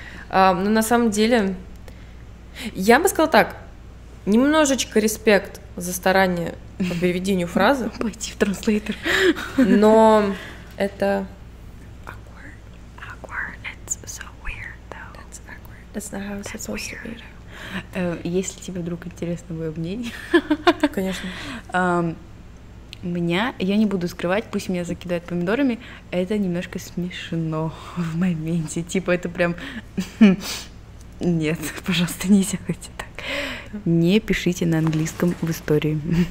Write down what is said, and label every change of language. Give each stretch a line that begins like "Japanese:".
Russian: Но на самом деле, я бы сказала так, немножечко респект за старание по переведению фразы, Пойти в транслейтер. но это...
English: Awkward, it's so weird, though. That's not how it's supposed to be.
Russian: Если тебе вдруг интересно мое мнение, Конечно. меня, я не буду скрывать, пусть меня закидают помидорами, это немножко смешно в моменте. Типа это прям... Нет, пожалуйста, не делайте так. Не пишите на английском в истории.